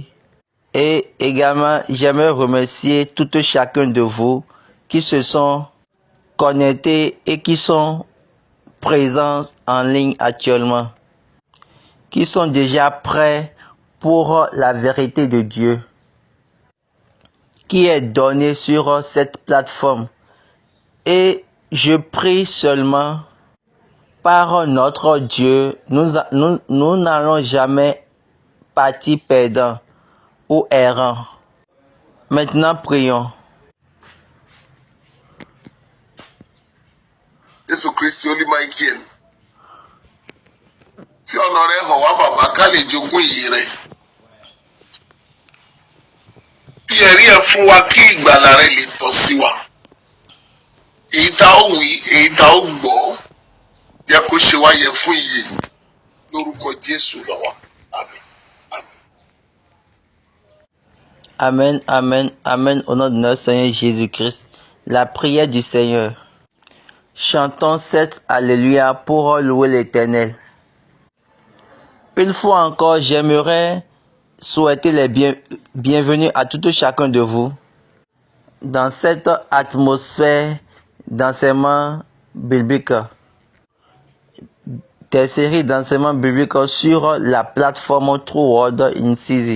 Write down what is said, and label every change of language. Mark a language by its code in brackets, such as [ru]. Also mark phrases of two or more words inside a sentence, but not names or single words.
[fr] Et également, j'aimerais remercier tout chacun de vous qui se sont connectés et qui sont présents en ligne actuellement, qui sont déjà prêts pour la vérité de Dieu, qui est donnée sur cette plateforme. Et je prie seulement, par notre Dieu, nous n'allons jamais partir perdants ou errants. Maintenant, prions. [yo] Jésù Kristi olúmọ ike ẹ̀ fi ọ̀nà rẹ̀ hàn wá bàbá ká lè jogún ìyè rẹ̀ fi ẹ̀rí ẹ̀ fún wa kí ìgbàlà rẹ̀ lè tọ́ sí wa èyí tá ó wí èyí tá ó gbọ́ yẹ kó ṣe wá yẹ fún ìyè lórúkọ Jésù lọ́wọ́ àmín àmín. [fr] Amen, amen, amen au nom de notre Seigneur Jésus-Christ. La prière du Seigneur. Chantons cette Alléluia pour louer l'Éternel. Une fois encore, j'aimerais souhaiter les bienvenus à tout chacun de vous dans cette atmosphère d'enseignement biblique, des séries d'enseignement biblique sur la plateforme True Word in Season.